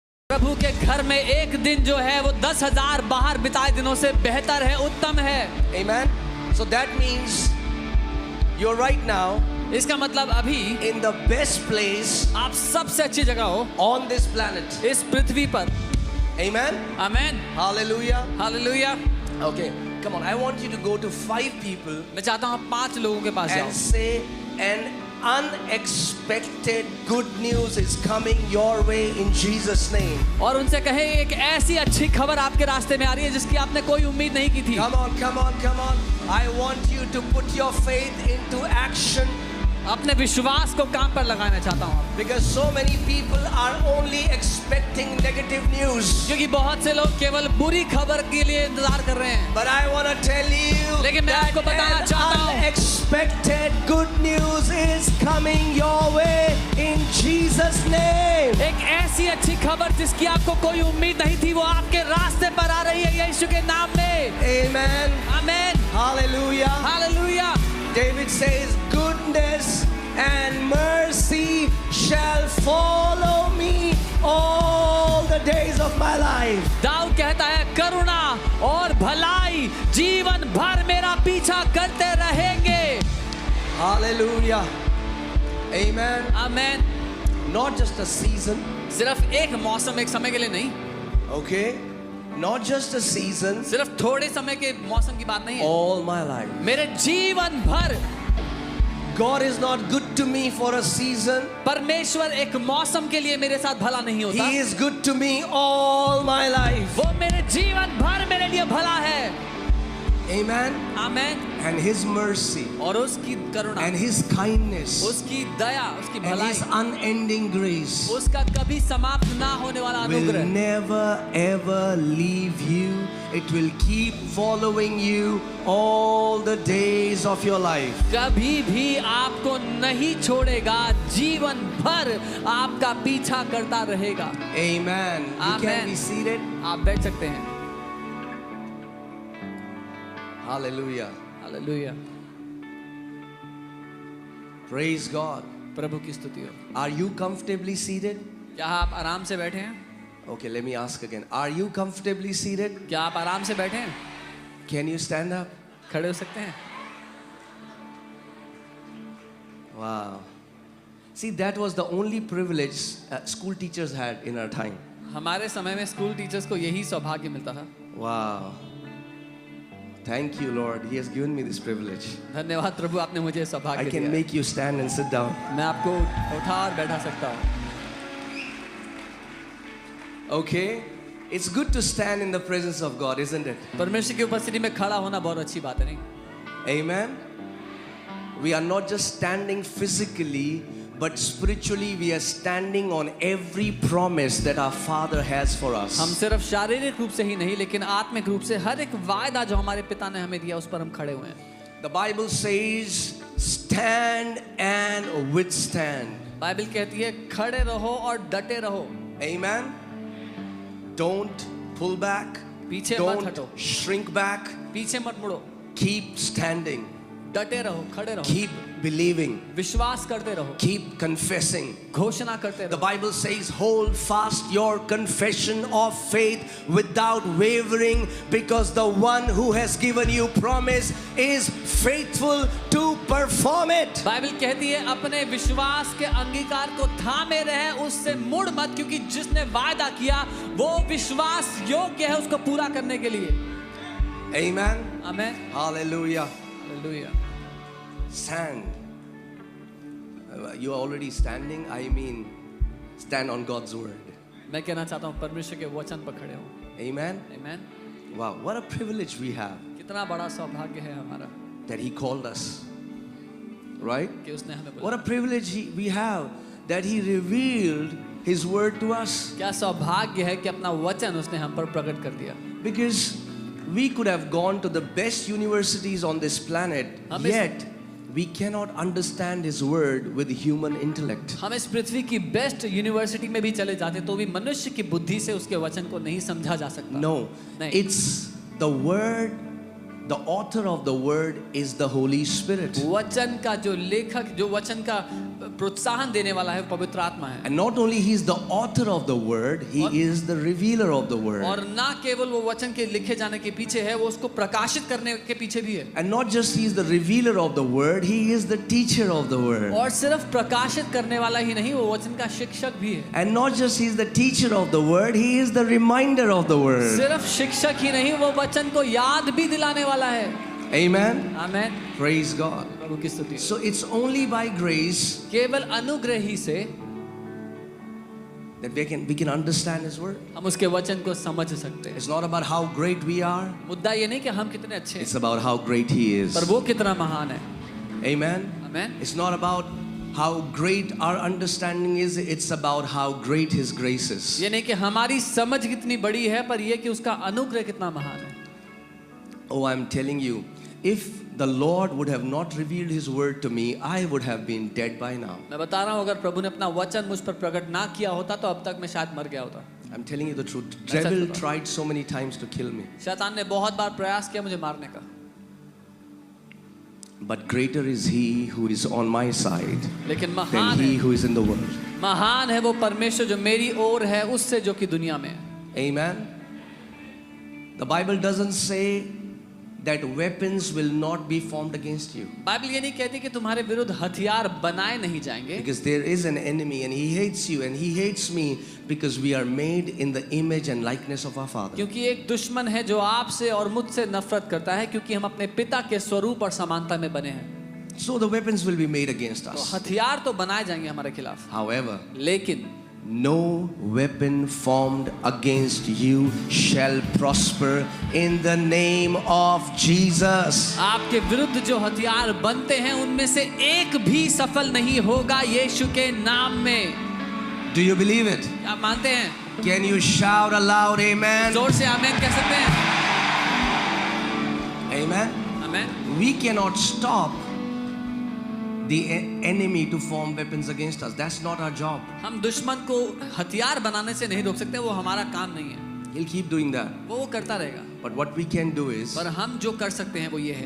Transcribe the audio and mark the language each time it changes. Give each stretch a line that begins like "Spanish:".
Hindi: प्रभु के घर में एक दिन जो है वो 10,000 बाहर बिताए दिनों से बेहतर है, उत्तम है।
English: Amen. So that means you're right now
Hindi: इसका मतलब अभी
English: in the best place
Hindi: आप सबसे अच्छी जगह हो
English: on this planet.
Hindi: इस पृथ्वी पर।
English: Amen.
Hindi: Amen,
English: Hallelujah.
Hindi: Hallelujah.
English: Okay, come on. I want you to go to 5 people
Hindi: मैं चाहता हूँ 5 लोगों के पास जाओ
English: and say an unexpected good news is coming your way in Jesus name.
Hindi: और उनसे कहे एक ऐसी अच्छी खबर आपके रास्ते में आ रही है जिसकी आपने कोई उम्मीद नहीं की थी।
English: Come on, come on, come on. I want you to put your faith into action.
Hindi: अपने विश्वास को काम पर लगाना चाहता हूँ,
English: Because so many people are only expecting negative news.
Hindi: क्योंकि बहुत से लोग केवल बुरी खबर के लिए इंतजार कर रहे हैं।
English: But I want to tell you
Hindi: लेकिन मैं आपको बताना
English: that
Hindi: चाहता
English: an
Hindi: हूँ
English: unexpected good news is coming your way in Jesus name.
Hindi: एक ऐसी अच्छी खबर जिसकी आपको कोई उम्मीद नहीं थी वो आपके रास्ते पर आ रही है यीशु के नाम में।
English: Amen.
Hindi: Amen,
English: Hallelujah.
Hindi: Hallelujah.
English: David says, goodness and mercy shall follow me all the days of my life.
Hindi: Dawood कहता है करुणा और भलाई जीवन भर मेरा पीछा करते रहेंगे।
English: Hallelujah. Amen.
Hindi: Amen.
English: Not just a season,
Hindi: सिर्फ एक मौसम, एक समय के लिए नहीं,
English: okay? Not just a season,
Hindi: सिर्फ थोड़े समय के मौसम की बात नहीं है,
English: all my life.
Hindi: मेरे जीवन भर।
English: God is not good to me for a season.
Hindi: परमेश्वर एक मौसम के लिए मेरे साथ भला नहीं होता,
English: He is good to me all my life.
Hindi: वो मेरे जीवन भर मेरे लिए भला है।
English: Amen.
Hindi: Amen.
English: And His mercy
Hindi: और उसकी करुणा,
English: and His kindness
Hindi: उसकी दया, उसकी
English: and
Hindi: भलाई,
English: His unending grace
Hindi: उसका कभी समाप्त ना होने वाला
English: will
Hindi: अनुग्रह
English: never ever leave you. It will keep following you all the days of your life.
Hindi: कभी भी आपको नहीं छोड़ेगा, जीवन भर आपका पीछा करता रहेगा।
English: Amen. You can Amen. be seated.
Hindi: आप बैठ सकते हैं।
English: Hallelujah.
Hindi: Hallelujah,
English: Praise God.
Hindi: प्रभु की स्तुति हो।
English: Are you comfortably seated?
Hindi: क्या आप आराम से बैठे हैं?
English: Okay, let me ask again. Are you comfortably seated?
Hindi: क्या आप आराम से बैठे हैं?
English: Can you stand up?
Hindi: खड़े हो सकते हैं?
English: Wow. See, that was the only privilege school teachers had in our time.
Hindi: हमारे समय में स्कूल टीचर्स को यही सौभाग्य मिलता था।
English: Wow. Thank you, Lord. He has given me this privilege.
Hindi: धन्यवाद प्रभु, आपने मुझे
English: I
Hindi: सौभाग्य
English: can
Hindi: दिया।
English: make you stand and sit down.
Hindi: मैं आपको उठा और बैठा सकता हूँ।
English: Okay? It's good to stand in the presence of God, isn't it?
Hindi: परमेश्वर की उपस्थिति में खड़ा होना बहुत अच्छी बात है, नहीं?
English: Amen. We are not just standing physically, but spiritually we are standing on every promise that our Father has for us.
Hindi: हम सिर्फ शारीरिक रूप से ही नहीं लेकिन आत्मिक रूप से हर एक वायदा जो हमारे पिता ने हमें दिया उस पर हम खड़े हुए हैं।
English: The Bible says, stand and withstand.
Hindi: Bible कहती है खड़े रहो और डटे रहो।
English: Amen. Don't pull back.
Hindi: पीछे मत हटो,
English: Don't shrink back.
Hindi: पीछे मत मुड़ो,
English: Keep standing.
Hindi: डटे रहो, खड़े रहो,
English: Keep believing.
Hindi: विश्वास करते रहो,
English: Keep confessing.
Hindi: घोषणा करते
English: The
Hindi: रहो।
English: Bible says, hold fast your confession of faith without wavering, because the one who has given you promise is faithful to perform it.
Hindi: Bible कहती है अपने विश्वास के अंगीकार को थामे रहे, उससे मुड़ मत, क्योंकि जिसने वायदा किया वो विश्वास योग्य है उसको पूरा करने के लिए।
English: Amen.
Hindi: Amen,
English: Hallelujah.
Hindi: Hallelujah.
English: Stand. You are already standing. I mean, stand on God's word.
Hindi: मैं कहना चाहता हूँ परमेश्वर के वचन पर खड़े हो।
English: Amen.
Hindi: Amen.
English: Wow, what a privilege we have
Hindi: कितना बड़ा सौभाग्य है हमारा
English: that He called us. Right?
Hindi: कि उसने हमें
English: What
Hindi: बुलाया।
English: a privilege we have that He revealed His word to us.
Hindi: क्या सौभाग्य है कि अपना वचन उसने हम पर प्रकट कर दिया।
English: Because we could have gone to the best universities on this planet,
Hindi: हम इस-
English: yet we cannot understand His word with human intellect.
Hindi: हम इस पृथ्वी की बेस्ट यूनिवर्सिटी में भी चले जाते तो भी मनुष्य की बुद्धि से उसके वचन को नहीं समझा जा सकता।
English: No,
Hindi: नहीं।
English: it's the word The author of the word is the Holy Spirit.
Hindi: वचन का जो लेखक, जो वचन का प्रोत्साहन देने वाला है, पवित्र आत्मा है।
English: And not only he is the author of the word, he is the revealer of the word.
Hindi: और ना केवल वो वचन के लिखे जाने के पीछे है, वो उसको प्रकाशित करने के पीछे भी है।
English: And not just he is the revealer of the word, he is the teacher of the word.
Hindi: और सिर्फ प्रकाशित करने वाला ही नहीं, वो वचन का शिक्षक भी है।
English: And not just he is the teacher of the word, he is the reminder of the word.
Hindi: सिर्फ शिक्षक ही नहीं, वो वचन को याद भी दिलाने वाला है।
English: Amen.
Hindi: आमेन।
English: Praise God.
Hindi: प्रभु की स्तुति।
English: So it's only by grace
Hindi: केवल अनुग्रह ही से
English: that we can understand his word.
Hindi: हम उसके वचन को समझ सकते हैं।
English: It's not about how great we are,
Hindi: मुद्दा ये नहीं कि हम कितने अच्छे हैं,
English: it's about how great he is.
Hindi: पर वो कितना महान है।
English: Amen.
Hindi: Amen.
English: It's not about how great our understanding is, it's about how great his grace is.
Hindi: ये नहीं कि हमारी समझ कितनी बड़ी है, पर ये कि उसका अनुग्रह कितना महान है।
English: Oh, I'm telling you, if the Lord would have not revealed his word to me, I would have been dead by now.
Hindi: मैं बता रहा हूँ, अगर प्रभु ने अपना वचन मुझ पर प्रकट ना किया होता तो अब तक मैं शायद मर गया होता।
English: I'm telling you the truth.
Hindi: Such
English: Devil
Hindi: बता।
English: tried so many times to kill me.
Hindi: शैतान ने बहुत बार प्रयास किया मुझे मारने का,
English: But greater is he who is on my side
Hindi: लेकिन
English: than
Hindi: महान
English: he
Hindi: है,
English: who is in the world.
Hindi: महान है वो परमेश्वर जो मेरी ओर है उससे जो कि दुनिया में है।
English: Amen. The Bible doesn't say that weapons will not be formed against you.
Hindi: Bible ये नहीं कहती कि तुम्हारे विरुद्ध हथियार बनाए नहीं जाएंगे,
English: Because there is an enemy and he hates you and he hates me because we are made in the image and likeness of our Father.
Hindi: क्योंकि एक दुश्मन है जो आपसे और मुझसे नफरत करता है, क्योंकि हम अपने पिता के स्वरूप और समानता में बने हैं।
English: So the weapons will be made against
Hindi: तो
English: us.
Hindi: हथियार तो बनाए जाएंगे हमारे खिलाफ,
English: However,
Hindi: लेकिन
English: no weapon formed against you shall prosper in the name of Jesus.
Hindi: आपके विरुद्ध जो हथियार बनते हैं उनमें से एक भी सफल नहीं होगा यीशु के नाम में।
English: Do you believe it?
Hindi: आप मानते हैं?
English: Can you shout aloud amen?
Hindi: जोर से आमेन कह सकते हैं?
English: Amen.
Hindi: Amen.
English: We cannot stop the enemy to form weapons against us. That's not our job.
Hindi: हम दुश्मन को हथियार बनाने से नहीं रोक सकते, वो हमारा काम नहीं है।
English: He'll keep doing that.
Hindi: वो करता रहेगा।
English: But what we can do is
Hindi: पर हम जो कर सकते हैं वो ये है,